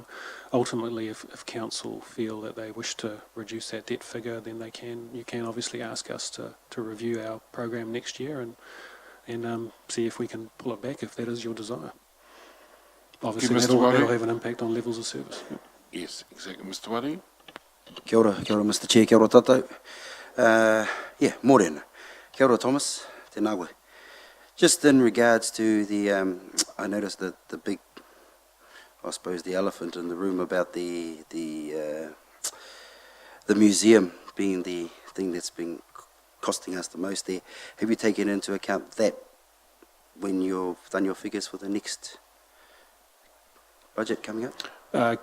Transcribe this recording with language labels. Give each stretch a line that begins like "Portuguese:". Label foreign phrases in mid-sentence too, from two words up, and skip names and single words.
English: Ultimately, if council feel that they wish to reduce that debt figure, then you can obviously ask us to review our program next year and see if we can pull it back if that is your desire. Obviously that'll have an impact on levels of service. Yep. Yes, exactly. Mr. Wari?
Māori: Kia ora,
English: Mr. Chair,
Māori: kia ora tātou. Morena. Kia ora, Thomas, tēnā koe.
English: Just in regards to the, I noticed that the big, I suppose the elephant in the room about the museum being the thing that's been costing us the most there. Have you taken into account that when you've done your figures for the next budget coming up?